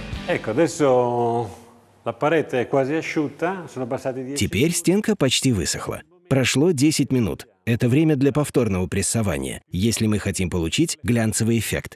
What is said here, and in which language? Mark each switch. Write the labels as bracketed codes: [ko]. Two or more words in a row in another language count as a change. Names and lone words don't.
[it] Ecco, adesso la parete è quasi asciutta, sono passati 10 [ru] Теперь стенка почти высохла. Прошло 10 минут. Это время для повторного прессования, если мы хотим получить глянцевый эффект.